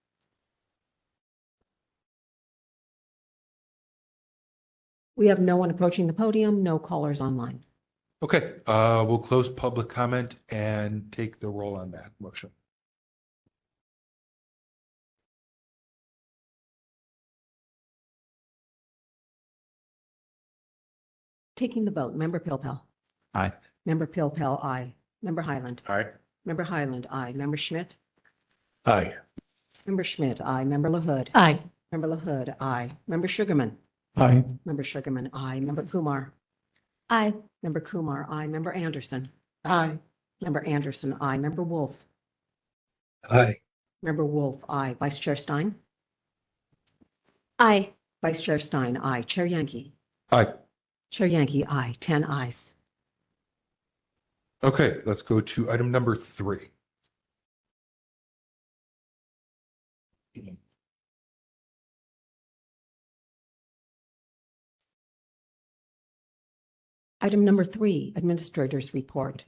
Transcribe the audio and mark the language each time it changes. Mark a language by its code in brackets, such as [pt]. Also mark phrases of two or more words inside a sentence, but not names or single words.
[en] We have no one approaching the podium, no callers online. Okay, we'll close public comment and take the roll on that motion. Taking the vote, member Pilpel. Aye. Member Pilpel, aye. Member Highland. Aye. Member Highland, aye. Member Schmidt. Aye. Member Schmidt, aye. Member LaHood. Aye. Member LaHood, aye. Member Sugarman. Aye. Member Sugarman, aye. Member Kumar. Aye. Member Kumar, aye. Member Anderson. Aye. Member Anderson, aye. Member Wolf. Aye. Member Wolf, aye. Vice Chair Stein. Aye. Vice Chair Stein, aye. Chair Yankee. Aye. Chair Yankee, aye. 10 ayes. Okay, let's go to item number 3. Item number 3, Administrators Report.